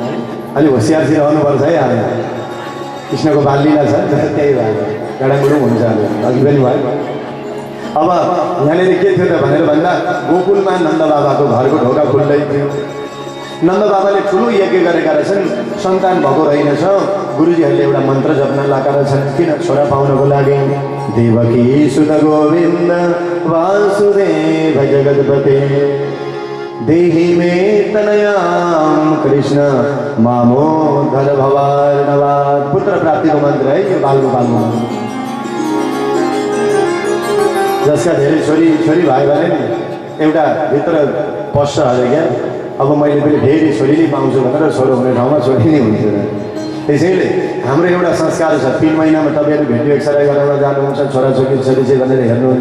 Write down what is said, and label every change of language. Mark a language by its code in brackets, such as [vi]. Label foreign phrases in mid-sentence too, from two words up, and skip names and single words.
[ne] अलि होसियारसित रहनुपर्छ है आज कृष्णको बाललीला छ त्यही भएर गडाङगुडुङ हुन्छ अघि पनि भयो। अब यहाँनिर के थियो त भनेर भन्दा गोकुलमा नन्द बाबाको घरको ढोका खुल्दै थियो। नन्द बाबाले ठुलो यज्ञ गरेका रहेछन् सन्तान भएको रहेनछ। गुरुजीहरूले एउटा मन्त्र जप्न लगाएका रहेछन् किन छोरा पाउनको लागि [sa] देवकी सुत गोविन्द वासुदेव जगतपते देहि मे तनयाम कृष्ण मामोद्धर भवार्णवात्। [ne] पुत्र प्राप्तिको मन्त्र है यो बालगोपालको जसका धेरै छोरी भयो भने नि एउटा भित्र पस्छ अरे क्या अब मैले पनि फेरि छोरी नै पाउँछु भनेर छोरो हुने ठाउँमा छोरी नै हुन्थ्यो। त्यसैले हाम्रो एउटा संस्कार छ 3 महिनामा तपाईँहरू [en] video x-ray [ne] गरेर जानुहुन्छ छोराछोरी छोरी चाहिँ भनेर हेर्नुहुन्छ।